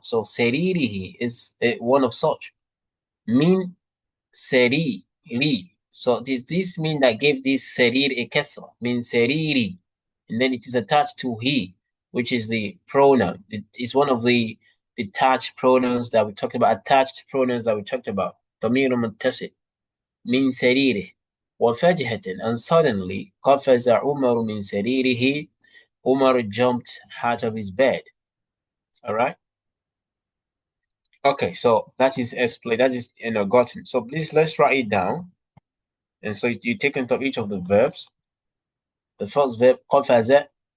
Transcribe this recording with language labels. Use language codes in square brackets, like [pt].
[en] So saririhi is one of such. Min sariri. So does this mean that gave this sarir a kasra? Min sariri. And then it is attached to he, which is the pronoun. It is one of the detached pronouns that we talked about, attached pronouns that we talked about. [ar] ضمير متصل من سريره وفجأة, [en] and suddenly [ar] قفز عمر من سريره. [en] Umar jumped out of his bed. All right. Okay, so that is explained. That is gotten. So please let's write it down. And so you take into each of the verbs. The first verb قفز.